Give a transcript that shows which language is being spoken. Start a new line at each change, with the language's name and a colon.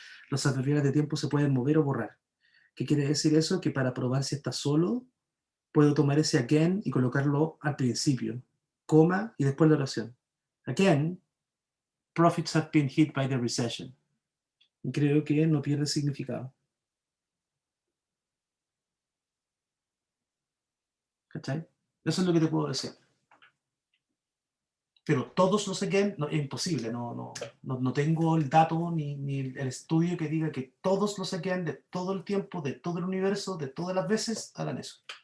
Spanish: Los adverbiales de tiempo se pueden mover o borrar. ¿Qué quiere decir eso? Que para probar si está solo, puedo tomar ese again y colocarlo al principio, coma y después la oración.
English: Again, profits have been hit by the recession.
Spanish: Y creo que no pierde significado. ¿Cachai? Eso es lo que te puedo decir. Pero todos los again, no, es imposible, no tengo el dato ni el estudio que diga que todos los again de todo el tiempo, de todo el universo, de todas las veces, hagan eso.